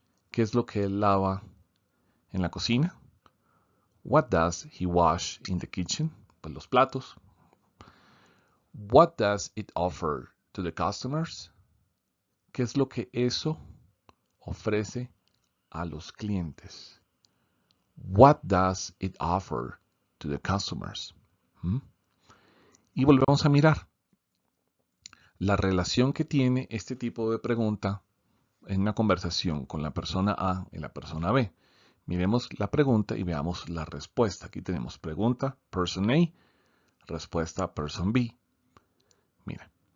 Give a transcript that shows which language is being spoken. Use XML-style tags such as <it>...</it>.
<es>¿Qué es lo que él lava en la cocina?</es> <en>What does he wash in the kitchen?</en> <es>Pues los platos.</es> <en>What does it offer to the customers?</en> <es>¿Qué es lo que eso ofrece a los clientes?</es> <en>What does it offer to the customers?</en> <es>Y volvemos a mirar la relación que tiene este tipo de pregunta en una conversación con la persona A y la persona B. Miremos la pregunta y veamos la respuesta. Aquí tenemos pregunta, person A, respuesta, person B. Mira.</es>